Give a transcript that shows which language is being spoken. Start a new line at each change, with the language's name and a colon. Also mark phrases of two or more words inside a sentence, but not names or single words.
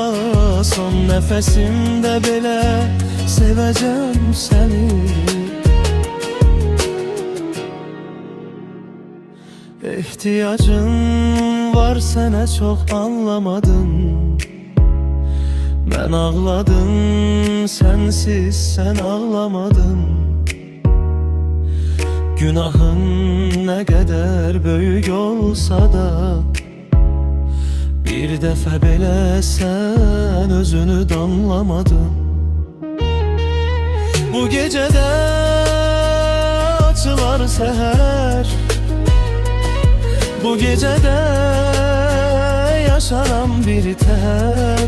Azerbaijani: Son nəfəsimdə belə sevəcəm səni. İhtiyacın var sənə çox anlamadın. Mən ağladım sensiz sen ağlamadın.
Turkish: Günahın ne kadar büyük olsa da
Azerbaijani: bir dəfə belə sen özünü danlamadın. Bu gecədə açılar səhər, bu gecədə yaşaram bir tər.